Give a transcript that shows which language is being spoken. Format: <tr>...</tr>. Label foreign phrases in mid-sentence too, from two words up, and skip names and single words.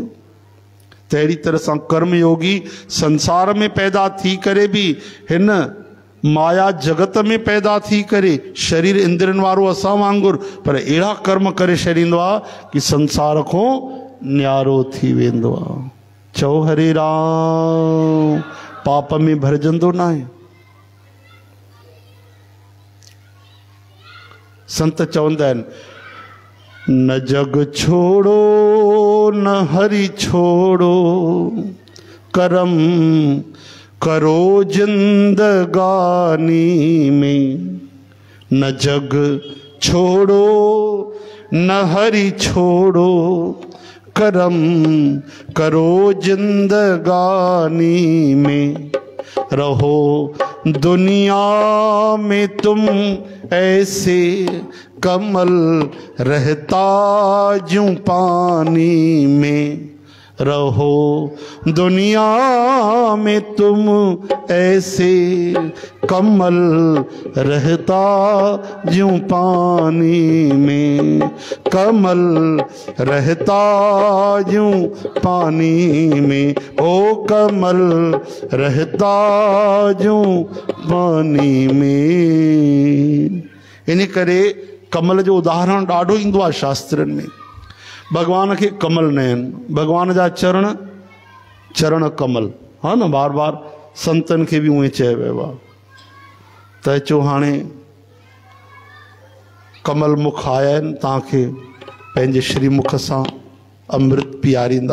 <sd>त अहिड़ी तरह सां कर्मयोगी संसार में पैदा थी करे बि हिन माया जगत में पैदा थी करे शरीर इंद्रियनि वारो असां वांगुरु, पर अहिड़ा कर्म करे छॾींदो आहे कि संसार खां न्यारो थी वेंदो आहे। चओ हरे राम। पाप में भरजंदो न आहे। संत चवंदा आहिनि,</sd> <hi>न जग छोड़ो न हरि छोड़ो, करम करो जिंदगानी में। न जग छोड़ो न हरि छोड़ो, करम करो जिंदगानी में। रहो दुनिया में तुम ऐसे, कमल रहता यूं पानी में। रहो दुनिया में तुम ऐसे, कमल रहता यूं पानी में। कमल रहता यूं पानी में, ओ कमल रहता यूं पानी में।</hi> <sd>इन करे कमल जो उदाहरण ॾाढो ईंदो आहे शास्त्रनि में। भगवान खे कमल न आहिनि, भगवान जा चरण, चरण कमल। हा न, बार बार संतनि खे बि उहे चयो वियो आहे त अचो हाणे कमल मुख आया आहिनि, तव्हांखे पंहिंजे श्रीमुख सां अमृत पीआरींदा।</sd>